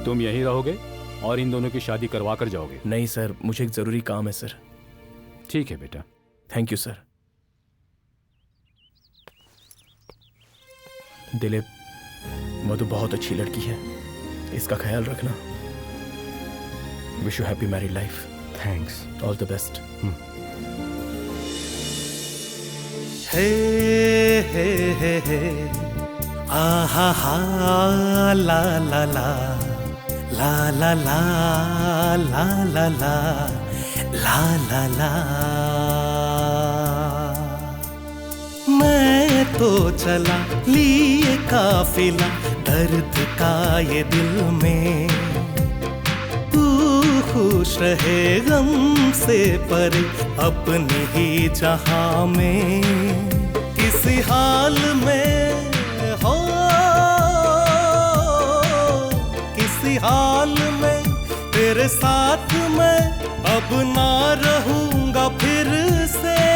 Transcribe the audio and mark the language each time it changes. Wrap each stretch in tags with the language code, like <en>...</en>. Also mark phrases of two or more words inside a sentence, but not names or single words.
<hi>तुम यहीं रहोगे और इन दोनों की शादी करवा कर जाओगे? नहीं सर, मुझे एक जरूरी काम है सर। ठीक है बेटा।</hi> <en>thank you sir.</en> <hi>दिलीप, मधु बहुत अच्छी लड़की है, इसका ख्याल रखना।</hi> <en>wish you happy married life.</en> <hi>थैंक्स।</hi> <en>all the best. हे हे हे हे आहा हा ला ला ला ला ला ला ला ला ला ला ला ला।</en> <hi>मैं तो चला लिए काफिला दर्द का ये दिल में, तू खुश रहे गम से परे अपनी ही जहां में। किसी हाल में हो, किसी हाल में तेरे साथ मैं अब ना रहूंगा फिर से।</hi>